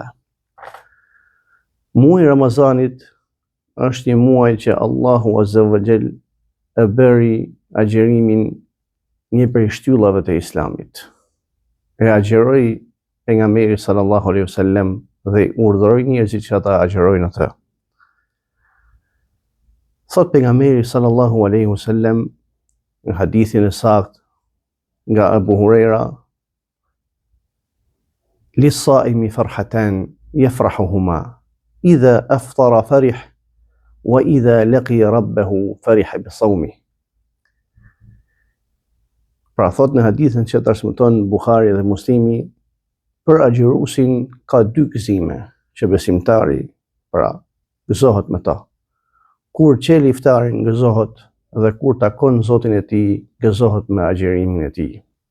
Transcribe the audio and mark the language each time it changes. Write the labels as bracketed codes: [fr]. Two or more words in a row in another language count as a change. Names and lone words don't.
[sq] Muaji i Ramazanit është një muaj që Allahu [ar] عز وجل [sq] e bëri agjerimin një prej shtyllave të Islamit. E agjeroi pejgamberi [ar] صلى الله عليه وسلم [sq] dhe i urdhëroi njerëzit që ata agjerojnë atë. Thot pejgamberi [ar] صلى الله عليه وسلم [sq] në hadithin e saktë nga Abu Huraira: [ar] "للصائم فرحتان يفرحهما إذا أفطر فرح وإذا لقي ربه فرح بصومه." [sq] Pra thot në hadithin që transmeton Buhari dhe Muslimi, për agjëruesin ka 2 gëzime që besimtari pra gëzohet me ta. Kur qel iftarin gëzohet, dhe kur takon Zotin e tij gëzohet me agjërimin e tij.